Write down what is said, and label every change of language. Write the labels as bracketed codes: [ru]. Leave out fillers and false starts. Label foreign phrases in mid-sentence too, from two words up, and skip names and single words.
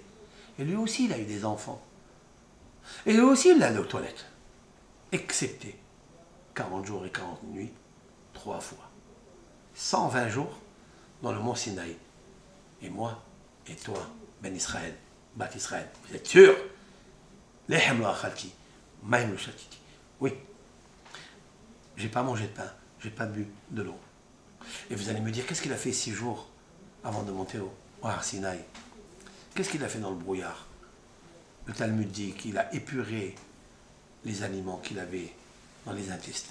[fr] Et lui aussi, il a eu des enfants. Et lui aussi, il allait aux toilettes. Excepté 40 jours et 40 nuits, 3 fois. 120 jours dans le mont Sinaï. Et moi, et toi, [he] בן ישראל, בת ישראל, [fr] vous êtes sûrs? [he] לחם לא אכלתי, מים לא שתיתי. [fr] Oui, j'ai pas mangé de pain, j'ai pas bu de l'eau. Et vous allez me dire, qu'est-ce qu'il a fait 6 jours avant de monter au Har Sinaï? Qu'est-ce qu'il a fait dans le brouillard? Le Talmud dit qu'il a épuré les aliments qu'il avait dans les intestins.